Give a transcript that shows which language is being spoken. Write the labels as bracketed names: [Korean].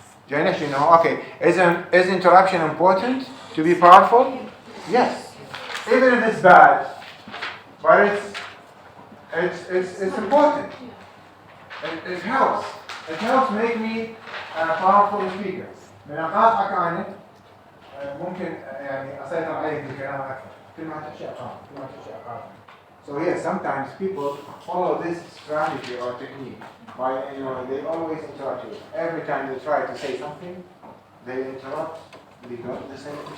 [Arabic] جاي نحكي انه [English] okay, is interruption important to be powerful? Yes, even if it's bad, but it's important. It helps. It helps make me a powerful speaker. [Arabic] من أقاطعك أنا ممكن يعني أسيطر عليك بالكلام أكثر. كل ما تحكي أقاطع. [English] So yes, sometimes people follow this strategy or technique by they always interrupt you. Every time they try to say something, they interrupt. They don't listen.